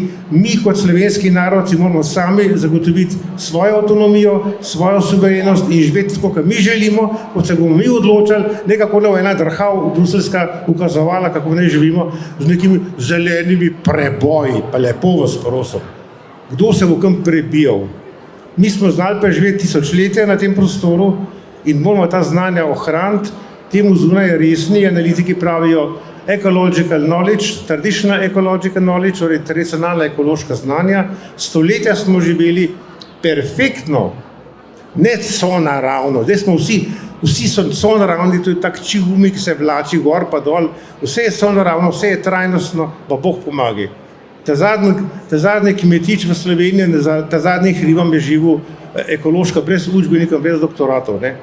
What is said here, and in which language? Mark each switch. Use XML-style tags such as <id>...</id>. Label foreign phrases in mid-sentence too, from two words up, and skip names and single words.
<sl>Mi kot slovenski narod si moramo sami zagotoviti svojo avtonomijo, svojo suverenost in živeti tako, kot mi želimo, kot se bomo mi odločali, nekako nam ena drhav bruselska ukazovala, kako ne živimo z nekimi zelenimi preboji. Pa lepo vas prosim, kdo se bo kam prebijal? Mi smo znali preživeti tisočletja na tem prostoru in moramo ta znanja ohraniti. Temu zunaj resni analitiki pravijo</sl> <en>ecological knowledge, traditional ecological knowledge,</en> <sl>torej tradicionalna ekološka znanja. Stoletja smo živeli perfektno, ne sonaravno. Zdaj smo vsi so sonaravni, to je tak čivumi, ki se vlači gor pa dol. Vse je sonaravno, vse je trajnostno, pa Bog pomagi. ta zadnji kmetič v Sloveniji, ta zadnji hrivom je živel ekološko, brez učbenikov, brez doktoratov, ne?</sl>